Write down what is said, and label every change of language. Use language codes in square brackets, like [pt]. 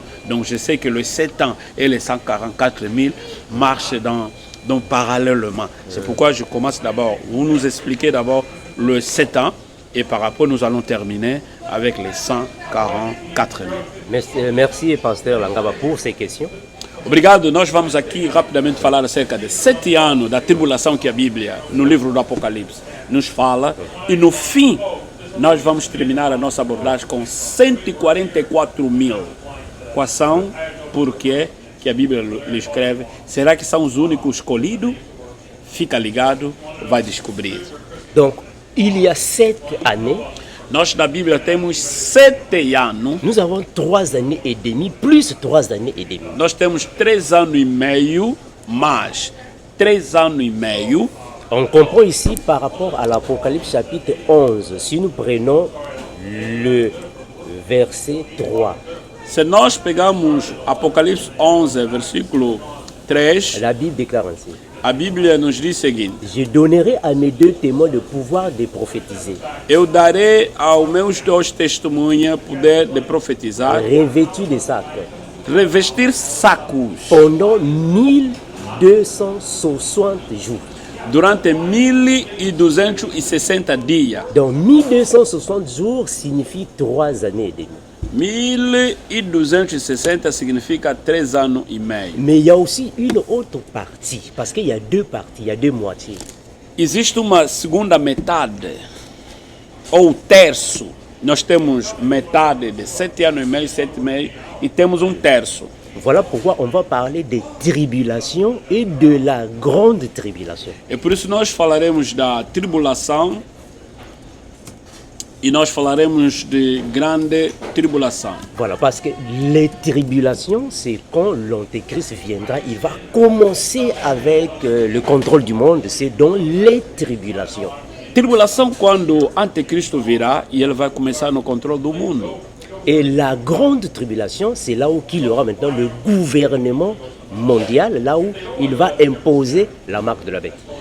[fr] Donc je sais que les 7 ans et les 144 000 marchent donc parallèlement. C'est pourquoi je commence d'abord. Vous nous expliquez d'abord le 7 ans et par rapport nous allons terminer avec les 144 000. Merci, pasteur Langaba, pour ces questions. [pt] Obrigado. Nós vamos aqui rapidamente falar acerca de 7 anos da tribulação que a Bíblia, no livro do Apocalipse, nos fala. E no fim, nós vamos terminar a nossa abordagem com 144 000. Quais são? Por quê? Que a Bíblia lhe escreve. Será que são os únicos escolhidos? Fica ligado, vai descobrir. [fr] Donc, il y a 7 années. [pt] Nós na Bíblia temos 7 anos. [fr] Nous avons 3 années et demie, plus 3 années et demie. [pt] Nós temos 3 anos e meio, mais 3 anos e meio. [fr] On comprend ici par rapport à l'Apocalypse chapitre 11, si nous prenons le verset 3. [pt] Se nós pegarmos Apocalipse 11, versículo 3, [fr] La Bible déclare ainsi. [pt] a Bíblia nos diz o seguinte: [fr] Je donnerai à mes 2 témoins le pouvoir de prophétiser, [pt] eu darei aos meus 2 testemunhas poder de profetizar, [fr] revêtus de sacs, [pt] revestir sacos [fr] pendant 1260 jours. [pt] durante 1260 dias. [fr] Donc 1260 jours signifie 3 années et demie. [pt] 1260 significa 3 anos e meio. [fr] Mais il y a aussi une autre partie, parce qu'il y a 2 parties, il y a 2 moitiés. [pt] Existe uma segunda metade, ou terço. Nós temos metade de 7 anos e meio, 7 e meio, e temos um terço. [fr] Voilà pourquoi on va parler des tribulations et de la grande tribulation. [pt] E por isso nós falaremos da tribulação e nós falaremos de grande tribulação. [fr] Voilà, parce que les tribulations, c'est quand l'Antéchrist viendra, il va commencer avec le contrôle du monde, c'est dans les tribulations. [pt] Tribulação quando o anticristo virá e ele vai começar no controle do mundo. [fr] Et la grande tribulation, c'est là où il y aura maintenant le gouvernement mondial, là où il va imposer la marque de la bête.